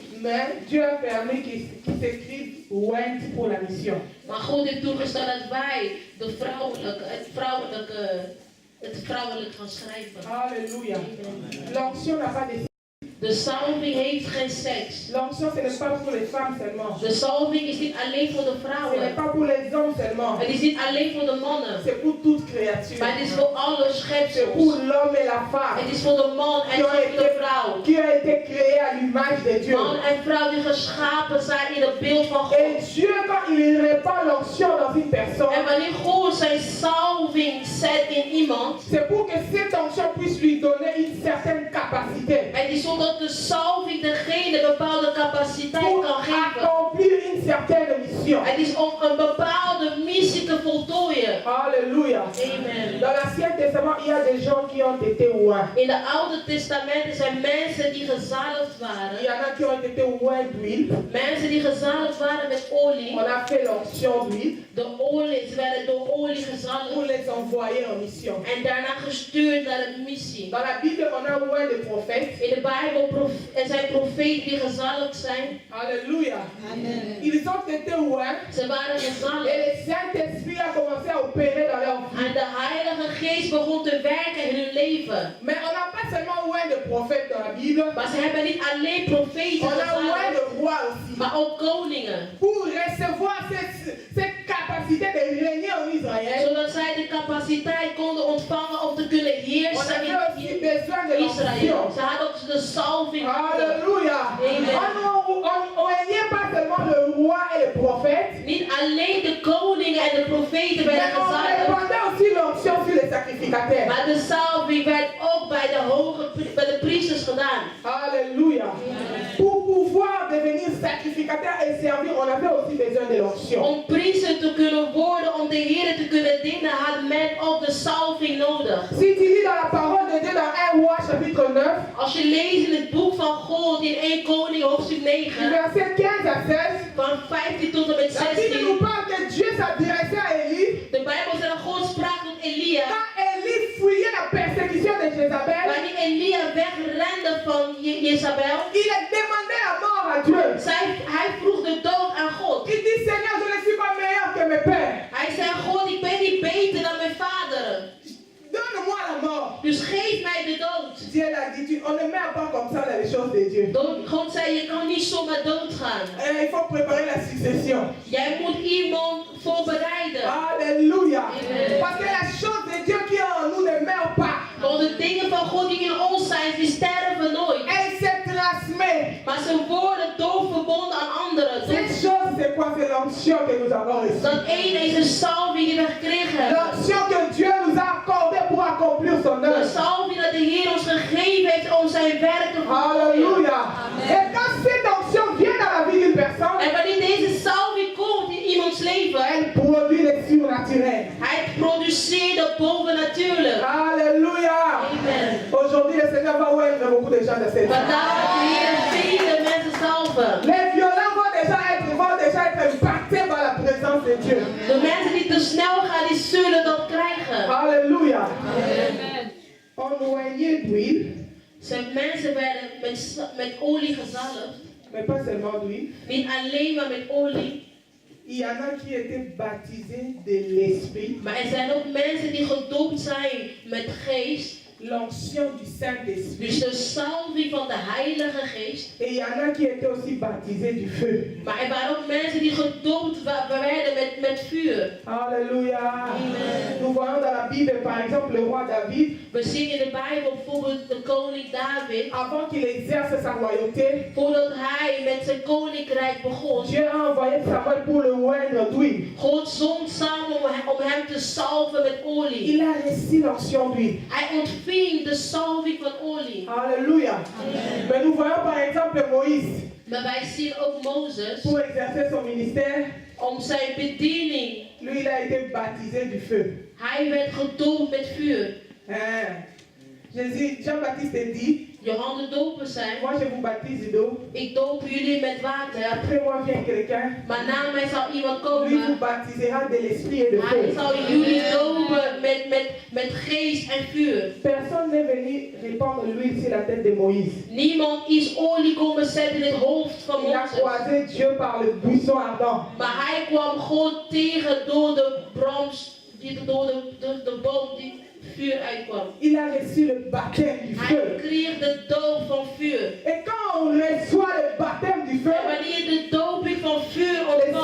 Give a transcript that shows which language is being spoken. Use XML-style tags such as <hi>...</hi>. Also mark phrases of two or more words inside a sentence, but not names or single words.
<fr>mais Dieu a permis qu'il s'écrive oint pour la mission.</fr> <nl>Maar God heeft toegestaan dat wij het vrouwelijk gaan schrijven.</nl> <fr>Alléluia. Amen. L'onction n'a pas de</fr> <nl>De salving heeft geen seks.</nl> <fr>L'onction, ce n'est pas pour les femmes seulement.</fr> <nl>De salving is niet alleen voor de</nl> <fr>Ce n'est</fr> <nl>vrouwen.</nl> <fr>pas pour les hommes seulement.</fr> <nl>Het is niet alleen voor de mannen.</nl> <fr>C'est pour toute créature.</fr> <nl>Maar het is voor alle</nl> <fr>C'est pour</fr> <nl>schepsels.</nl> <fr>l'homme et la femme</fr> <nl>Het is voor de man en voor de vrouw.</nl> <fr>qui ont été créés à l'image de Dieu.</fr> <nl>Man en vrouw die geschapen zijn in het beeld van God.</nl> <fr>Et Dieu, quand il répand l'onction dans une personne,</fr> <nl>En wanneer God zijn salving zet in iemand,</nl> <fr>c'est pour que cette onction puisse lui donner une certaine capacité</fr> <nl>het is zodat de salving degene bepaalde capaciteit</nl> <fr>pour</fr> <nl>kan geven.</nl> <fr>accomplir une certaine mission.</fr> <nl>Het is om een bepaalde missie te voltooien.</nl> <fr>Alléluia. Amen. Dans l'Ancien Testament, il y a des gens qui ont été oints.</fr> <nl>In de Oude Testamenten zijn mensen die gezalfd</nl> <fr>Il y</fr> <nl>waren.</nl> <fr>en a qui ont été oints d'huile.</fr> <nl>Mensen die gezalfd waren met olie.</nl> <fr>On a fait l'onction d'huile</fr> <nl>De olie, ze werden door olie</nl> <fr>pour</fr> <nl>gezalfd.</nl> <fr>les envoyer en mission.</fr> <nl>En daarna gestuurd naar een missie.</nl> <fr>Dans la Bible, on a oint des prophètes.</fr> <nl>In de Bijbel er zijn profeten die gezalfd zijn.</nl> <fr>Alléluia. Ils ont été oints.</fr> <nl>Ze waren</nl> <fr>Et</fr> <nl>gezalfd.</nl> <fr>le Saint-Esprit a commencé à opérer dans leur vie.</fr> <nl>En de Heilige Geest begon te werken in hun leven.</nl> <fr>Mais on n'a pas seulement oint de prophètes dans la Bible.</fr> <nl>Maar ze hebben niet alleen profeten</nl> <fr>On a oint</fr> <nl>gezalfd,</nl> <fr>de rois aussi.</fr> <nl>maar ook koningen.</nl> <fr>Pour recevoir cette capacité de régner en Israël,</fr> <nl>Zodat zij de capaciteit konden ontvangen om te kunnen</nl> <fr>on</fr> <nl>heersen</nl> <fr>avait aussi</fr> <nl>in</nl> <fr>besoin de</fr> <nl>Israël.</nl> <fr>l'onction.</fr> <nl>Ze hadden ook de salving nodig.</nl> <fr>Alléluia. Amen. On régnait pas seulement le roi et le prophète,</fr> <nl>Niet alleen de koningen en de profeten</nl> <fr>mais</fr> <nl>werden</nl> <fr>on</fr> <nl>gezalfd.</nl> <fr>répandait aussi l'onction sur les sacrificateurs.</fr> <nl>Maar de salving werd ook bij de priesters gedaan.</nl> <fr>Alléluia. Pour pouvoir devenir sacrificateur et servir, on avait aussi besoin de l'onction.</fr> <nl>Om priester te kunnen worden, om de Heer te kunnen dienen, had men ook de salving nodig.</nl> <fr>Si tu lis dans la parole de Dieu dans 1 roi chapitre 9,</fr> <nl>Als je leest in het boek van God in 1 Koning hoofdstuk 9,</nl> <fr>verset 15 à 16,</fr> <nl>van 15 tot en met</nl> <fr>la Bible</fr> <nl>16.</nl> <fr>nous parle que Dieu s'adressait à Élie</fr> <nl>De Bijbel zegt dat God sprak tot Elia.</nl> <fr>quand Élie fuyait la persécution de Jézabel.</fr> <nl>Wanneer Elia wegrende van Jezabel,</nl> <fr>Il a demandé la mort à Dieu.</fr> <nl>hij vroeg de dood aan God.</nl> <fr>Il dit, Seigneur, je ne suis pas meilleur que mes pères.</fr> <nl>Hij zei, God, ik ben niet beter dan mijn vaderen.</nl> <fr>Donne-moi la mort.</fr> <nl>Dus geef mij de dood.</nl> <fr>Dieu l'a dit, on ne meurt pas comme ça dans les choses de Dieu.</fr> <nl>God zei, je kan niet zomaar doodgaan.</nl> <fr>Il faut préparer la succession.</fr> <nl>Jij moet iemand voorbereiden.</nl> <fr>Alléluia. Amen. Parce que la chose de Dieu qui est en nous ne meurt pas.</fr> <nl>Want de dingen van God die in ons zijn, die sterven nooit.</nl> <fr>Elle se transmet.</fr> <nl>Maar ze worden doorverbonden aan anderen.</nl> <fr>Cette chose, c'est quoi? C'est l'onction que nous avons reçue.</fr> <nl>Dat ene is een salving die we gekregen hebben.</nl> <fr>L'onction que Dieu nous a accordée pour accomplir son</fr> <nl>De</nl> <fr>œuvre.</fr> <nl>salving dat de Heer ons gegeven heeft om zijn werk te voltooien.</nl> <fr>Alléluia. Et quand cette onction vient dans la vie d'une personne,</fr> <nl>En wanneer deze salving komt in iemands leven,</nl> <fr>elle produit le surnaturel.</fr> <nl>hij produceert het bovennatuurlijk.</nl> <fr>Alléluia. Amen. Aujourd'hui, le Seigneur va ouvrir beaucoup de gens de cette vie.</fr> <nl>Vandaag gaat de Heer vele mensen salven.</nl> <fr>Les violents vont déjà être impactés par la présence de Dieu.</fr> <nl>De mensen die te snel gaan, die zullen dat krijgen.</nl> <fr>Alléluia. Amen. On oignait d'huile,</fr> <nl>Zijn mensen werden met olie gezalfd.</nl> <fr>mais pas seulement d'huile.</fr> <nl>Niet alleen maar met olie.</nl> <fr>Il y en a qui étaient baptisés de l'Esprit.</fr> <nl>Maar er zijn ook mensen die gedoopt zijn met geest.</nl> <fr>l'onction du Saint-Esprit.</fr> <nl>Dus de salving van de Heilige Geest.</nl> <fr>Et il y en a qui étaient aussi baptisés du feu.</fr> <nl>Maar er waren ook mensen die gedoopt werden met vuur.</nl> <fr>Alléluia. Amen. Nous voyons dans la Bible, par exemple, le roi David,</fr> <nl>We zien in de Bijbel bijvoorbeeld de koning David.</nl> <fr>avant qu'il exerce sa royauté,</fr> <nl>Voordat hij met zijn koninkrijk begon.</nl> <fr>Dieu a envoyé Samuel pour le oindre d'huile.</fr> <nl>God zond samen om hem te salven met olie.</nl> <fr>Il a reçu l'onction d'huile.</fr> <nl>Hij ontving de salving van olie.</nl> <fr>Alléluia. Mais nous voyons par exemple Moïse,</fr> <nl>Maar wij zien ook Mozes,</nl> <fr>pour exercer son ministère,</fr> <nl>om zijn bediening.</nl> <fr>lui il a été baptisé du feu.</fr> <nl>Hij werd gedoopt met vuur.</nl> <fr>Jésus, Jean-Baptiste dit,</fr> <nl>Johan de doper zei,</nl> <fr>moi je vous baptise d'eau,</fr> <nl>ik doop jullie met</nl> <fr>et</fr> <nl>water.</nl> <fr>après moi vient quelqu'un,</fr> <nl>Maar na mij zal iemand</nl> <fr>lui vous</fr> <nl>komen.</nl> <fr>baptisera de l'esprit et de</fr> <nl>Hij</nl> <fr>feu.</fr> <nl>zal jullie dopen met geest en vuur.</nl> <fr>Personne n'est venu répandre l'huile sur la tête de Moïse.</fr> <nl>Niemand is olie komen zetten in het hoofd van</nl> <fr>Il a</fr> <nl>Mozes.</nl> <fr>croisé Dieu par le buisson ardent.</fr> <nl>Maar hij kwam God tegen door de door de boom die vuur uitkwam.</nl> <fr>Il a reçu le baptême du</fr> <nl>Hij</nl> <fr>feu.</fr> <nl>kreeg de doop van vuur.</nl> <fr>Et quand on reçoit le baptême du feu,</fr> <nl>En wanneer de doping van vuur</nl> <fr>le</fr> <nl>ontvangt,</nl>